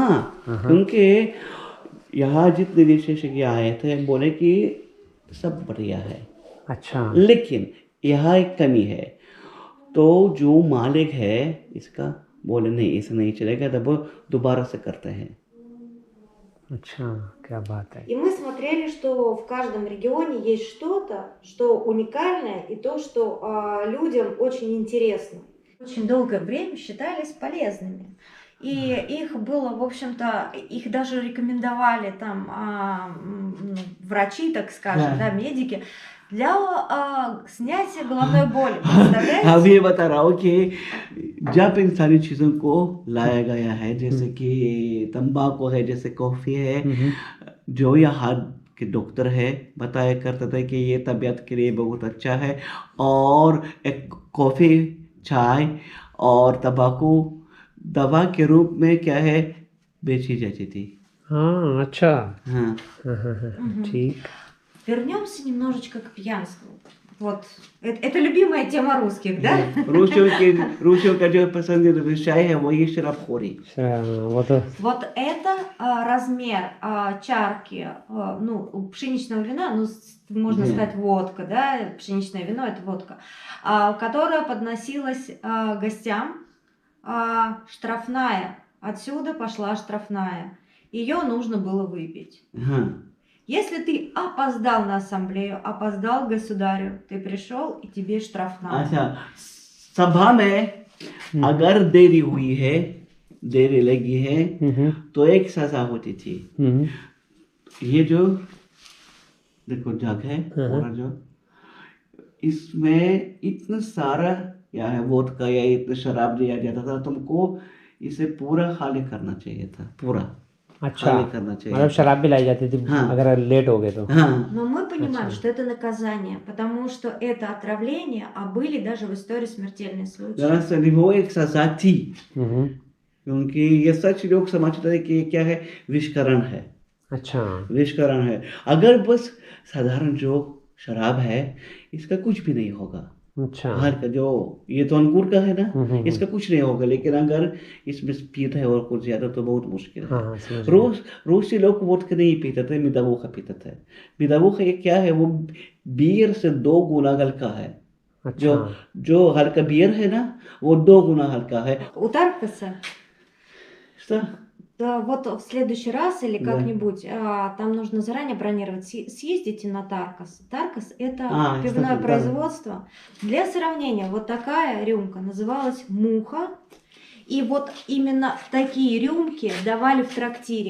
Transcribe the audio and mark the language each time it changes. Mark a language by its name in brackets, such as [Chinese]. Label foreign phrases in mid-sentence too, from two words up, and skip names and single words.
[Hindi] हाँ, क्योंकि यहाँ जितने विशेषज्ञ आए थे, बोले कि सब बढ़िया है। अच्छा। लेकिन यहाँ एक कमी है। तो जो मालिक है इसका, बोले नहीं, इसे नहीं चलेगा, तब वो दोबारा से करते हैं। अच्छा, क्या बात है। [Russian] И мы смотрели, что в каждом регионе есть что-то, что уникальное, и то, что людям очень интересно. Очень долгое время считались полезными. И их было, в общем-то, их даже рекомендовали там врачи, так скажем, да, медики, для снятия головной боли. Представляете? [Hindi] अब ये बता रहा हूँ कि जब इन सारी चीज़ों को लाया गया है, जैसे कि तंबाकू है, जैसे कॉफ़ी है, जो यहाँ के डॉक्टर है बताया करता था कि ये तबीयत के लिए बहुत अच्छा है। और एक कॉफ़ी, चाय और तंबाकू दवा के रूप में क्या है, बेची जाती थी। हाँ, अच्छा। हाँ, ठीक। [Russian] Вернемся немножечко к пьянству. Вот, это любимая тема русских, да? [Hindi] रूसियों का जो पसंदीदा विषय है वो ये शराबखोरी। [Russian] Вот это размер чарки, ну, пшеничного вина, ну, можно сказать водка, да, пшеничное вино это водка, которая подносилась гостям, штрафная. Отсюда пошла штрафная. Ее нужно было выпить. Если ты опоздал на ассамблею, опоздал к государю, ты пришел и тебе штрафная. [Hindi] अच्छा, सभा में अगर देरी हुई है, देरी लगी है, तो एक सजा होती थी। ये जो देखो जग है और जो इसमें इतना सारा या है वोदका या इतना शराब दिया जाता था, तुमको इसे पूरा खाली करना चाहिए था, पूरा खाली करना चाहिए। मतलब शराब भी लाई जाती थी अगर लेट हो गए तो। [Russian] Но мы понимаем, что это наказание, потому что это отравление, а были даже в истории смертельные случаи. [Hindi] दरअसल वो एक सजा थी, क्योंकि ये सच लोग समझते हैं कि ये क्या है, विषकरण है। अच्छा, विषकरण है। अगर बस साधारण जो शराब है, इसका कुछ भी नहीं होगा। अच्छा, बाहर का जो ये तो अंगूर का है ना, इसका कुछ नहीं होगा, लेकिन अगर इसमें स्पीड है और कुछ ज्यादा तो बहुत मुश्किल है। रूसी लोग वोदका नहीं पीते थे, मिदावोका पीते थे। मिदावोका ये क्या है, वो बियर से 2 गुना हल्का है। अच्छा। जो हल्का बियर है ना, वो 2 गुना हल्का है। [Russian] У Таркаса, что? да, вот в следующий раз или как-нибудь, там нужно заранее бронировать, съездите на Таркас. Таркас это пивное кстати, производство. Для сравнения, вот такая рюмка называлась «Муха». И вот именно такие рюмки давали в трактире.